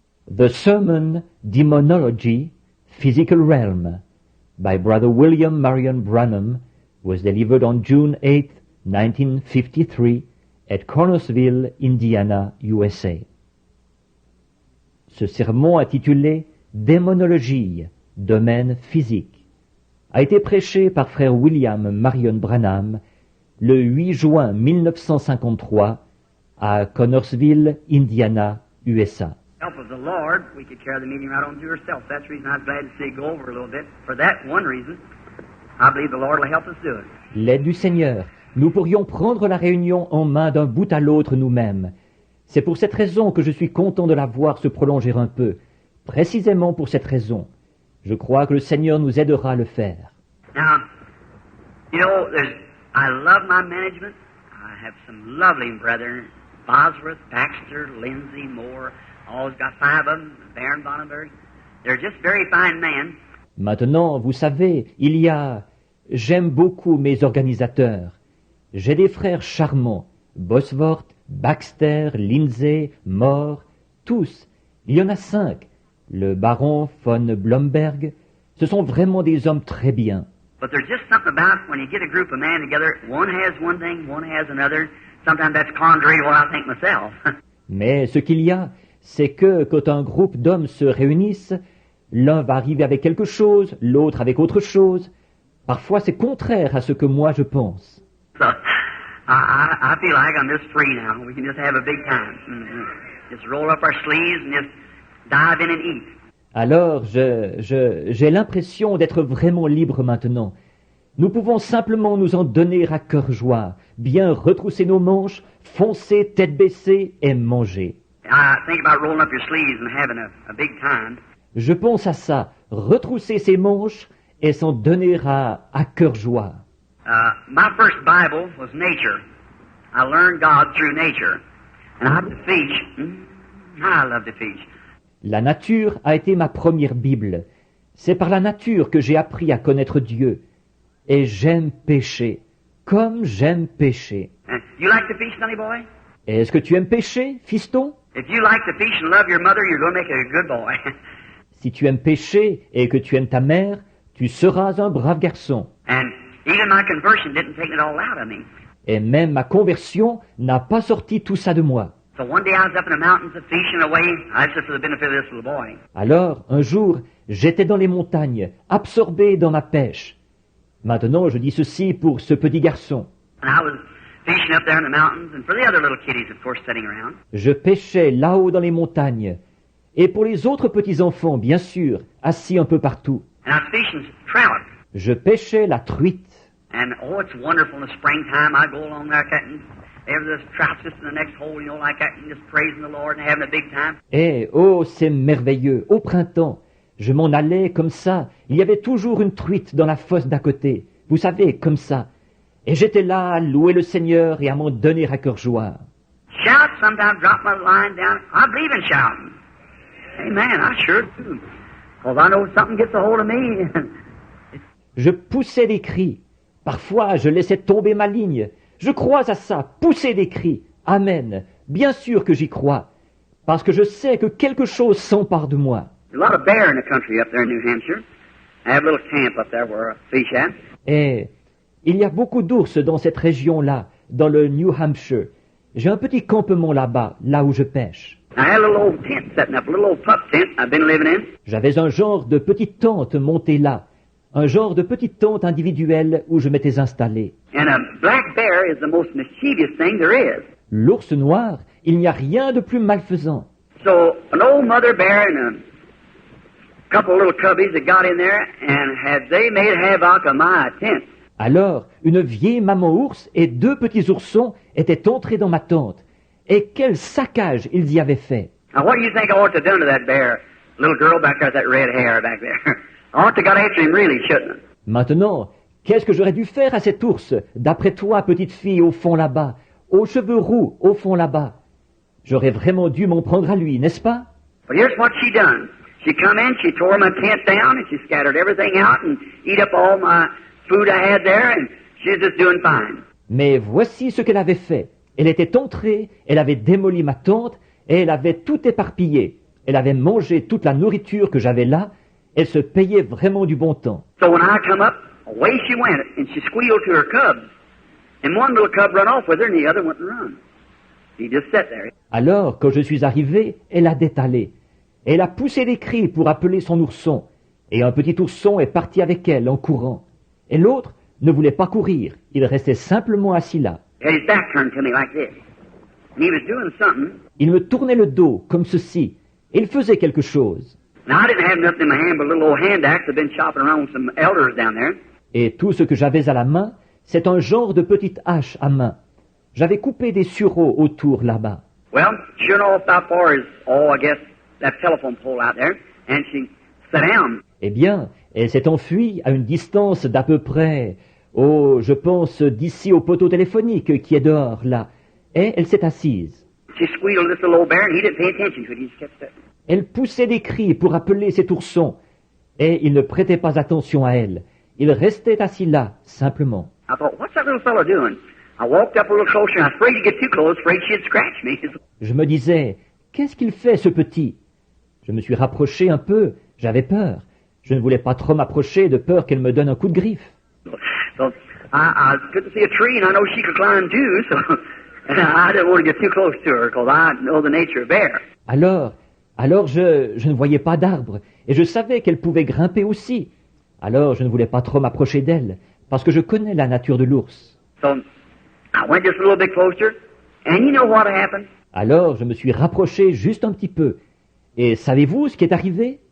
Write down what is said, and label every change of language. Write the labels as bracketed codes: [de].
[en] The Sermon, Demonology, Physical Realm, by Brother William Marion Branham, was delivered on June 8, 1953, at Cornersville, Indiana, USA. [fr] Ce sermon intitulé Démonologie, domaine physique, a été prêché par frère William Marion Branham le 8 juin 1953 à Connorsville, Indiana, USA. [en] Help of the Lord, we could carry the meeting right on to yourself. That's the reason I was glad to see you go over a little bit. For that one reason, I believe the Lord will help us do it. [fr] L'aide du Seigneur, nous pourrions prendre la réunion en main d'un bout à l'autre nous-mêmes. C'est pour cette raison que je suis content de la voir se prolonger un peu. Précisément pour cette raison. Je crois que le Seigneur nous aidera à le faire. [en] Now, you know, I love my management. I have some lovely brethren, Bosworth, Baxter, Lindsay, Moore. Always got 5 of them, Baron Bonneberg. They're just very fine men. [fr] Maintenant, vous savez, j'aime beaucoup mes organisateurs. J'ai des frères charmants, Bosworth, Baxter, Lindsay, Moore, tous. Il y en a 5. Le baron von Blomberg. Ce sont vraiment des hommes très bien. [en] But there's just something about when you get a group of men together, one has one thing, one has another. Sometimes that's contrary to what I think myself. [fr] Mais ce qu'il y a, c'est que quand un groupe d'hommes se réunissent, l'un va arriver avec quelque chose, l'autre avec autre chose. Parfois c'est contraire à ce que moi je pense. [en] So, I feel like I'm just free now. We can just have a big time. Just roll up our sleeves and just dive in and eat. [fr] Alors j'ai l'impression d'être vraiment libre maintenant. Nous pouvons simplement nous en donner à cœur joie, bien retrousser nos manches, foncer tête baissée et manger. [en] I think about rolling up your sleeves and having a big time. [fr] Je pense à ça, retrousser ses manches et s'en donner à cœur joie. [en] My first Bible was nature. I learned God through nature. And I love to fish. I love to fish. [fr] La nature a été ma première Bible. C'est par la nature que j'ai appris à connaître Dieu. Et j'aime pêcher, comme j'aime pêcher. [en] You like to fish, sonny boy? [fr] Est-ce que tu aimes pêcher, fiston? [en] If you like to fish and love your mother, you're going to make a good boy. [fr] Si tu aimes pêcher et que tu aimes ta mère, tu seras un brave garçon. [en] And even my conversion didn't take it all out of me. [fr] Et même ma conversion n'a pas sorti tout ça de moi. [en] So one day I was up in the mountains fishing away. That's just for the benefit of this little boy. [fr] Alors, un jour, j'étais dans les montagnes, absorbé dans ma pêche. Maintenant, je dis ceci pour ce petit garçon. [en] And I was fishing up there in the mountains, and for the other little kiddies, of course, sitting around. [fr] Je pêchais là-haut dans les montagnes. Et pour les autres petits-enfants, bien sûr, assis un peu partout. [en] And I was fishing trout. [fr] Je pêchais la truite. [en] And oh, it's wonderful in the springtime. I go along there cutting. There's trout just in the next hole, you know, like that, and just praising the Lord and having a big time. [fr] Et oh, c'est merveilleux. Au printemps, je m'en allais comme ça. Il y avait toujours une truite dans la fosse d'à côté. Vous savez, comme ça. Et j'étais là à louer le Seigneur et à m'en donner à cœur joie. [en] Shout, sometimes drop my line down. I believe in shouting. Amen, I sure do. Because I know something gets a hold of me. [fr] Je poussais des cris. Parfois, je laissais tomber ma ligne. Je crois à ça, pousser des cris. Amen. Bien sûr que j'y crois. Parce que je sais que quelque chose s'empare de moi. [en] There's a lot of bear in the country up there in New Hampshire. I have a little camp up there where I fish at. [fr] Et il y a beaucoup d'ours dans cette région-là, dans le New Hampshire. J'ai un petit campement là-bas, là où je pêche. [en] I had a little old tent setting up, a little old pup tent I've been living in. [fr] J'avais un genre de petite tente montée là, un genre de petite tente individuelle où je m'étais installé. [en] And a black bear is the most mischievous thing there is. [fr] L'ours noir, il n'y a rien de plus malfaisant. [en] So an old mother bear and a couple of little cubbies that got in there and had they made havoc of my tent. [fr] Alors, une vieille maman ours et 2 petits oursons étaient entrés dans ma tente. Et quel saccage ils y avaient fait. [en] Now what do you think I ought to have done to that bear? Little girl back there with that red hair back there. I ought to got after him really, shouldn't I? [fr] Maintenant, qu'est-ce que j'aurais dû faire à cet ours, d'après toi, petite fille, au fond là-bas, aux cheveux roux, au fond là-bas? J'aurais vraiment dû m'en prendre à lui, n'est-ce pas? [en] But here's what she done. She come in, she tore my tent down, and she scattered everything out and eat up all my food I had there, and she's just doing fine. [fr] Mais voici ce qu'elle avait fait. Elle était entrée, elle avait démoli ma tente, et elle avait tout éparpillé. elle avait mangé toute la nourriture que j'avais là, elle se payait vraiment du bon temps. [en] So when I come up, away she went, and she squealed to her cubs. And one little cub run off with her, and the other wouldn't run. He just sat there. [fr] Alors, quand je suis arrivé, elle a détalé. Elle a poussé des cris pour appeler son ourson, et un petit ourson est parti avec elle en courant. Et l'autre ne voulait pas courir, il restait simplement assis là. [en] He had his back turned to me like this. And he was doing something. [fr] Il me tournait le dos, comme ceci, et il faisait quelque chose. [en] Now, I didn't have nothing in my hand but a little old hand axe. I'd been chopping around with some elders down there. [fr] Et tout ce que j'avais à la main, c'est un genre de petite hache à main. J'avais coupé des sureaux autour là-bas. [en] Well, sure enough, about far as, I guess, that telephone pole out there. And she sat down. [fr] Eh bien, elle s'est enfuie à une distance d'à peu près, je pense d'ici au poteau téléphonique qui est dehors, là. Et elle s'est assise. [en] She squealed this little old bear, and he didn't pay attention to it. He just kept sitting. [fr] Elle poussait des cris pour appeler cet ourson. Et il ne prêtait pas attention à elle. Il restait assis là, simplement. [en] I thought, what's that little fellow doing? I walked up a little closer, and I was afraid to get too close, afraid she'd scratch me. [fr] Je me disais, qu'est-ce qu'il fait, ce petit? Je me suis rapproché un peu, j'avais peur. Je ne voulais pas trop m'approcher de peur qu'elle me donne un coup de griffe. [en] So I couldn't see a tree, and I know she could climb too, so I didn't want to get too close to her, because I know the nature of bear. [fr] Alors je ne voyais pas d'arbre, et je savais qu'elle pouvait grimper aussi. Alors je ne voulais pas trop m'approcher d'elle, parce que je connais la nature de l'ours. [en] So I went just a little bit closer, and you know what happened? [fr] Alors je me suis rapproché juste un petit peu. Et savez-vous ce qui est arrivé?